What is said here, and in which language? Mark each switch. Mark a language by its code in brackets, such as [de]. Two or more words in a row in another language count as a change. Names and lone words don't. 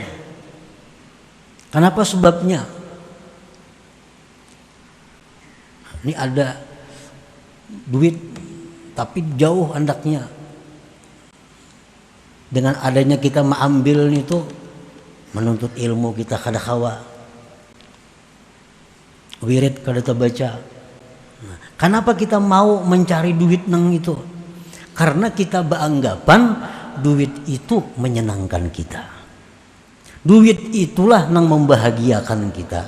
[id] Kenapa sebabnya? [bjn] Ini ada duit tapi jauh andaknya. Dengan adanya kita mengambil itu, menuntut ilmu kita kada kawa, wirid kada terbaca. Nah, kenapa kita mau mencari duit nang itu? [id] Karena kita beranggapan duit itu menyenangkan kita. [bjn] Duit itulah nang membahagiakan kita.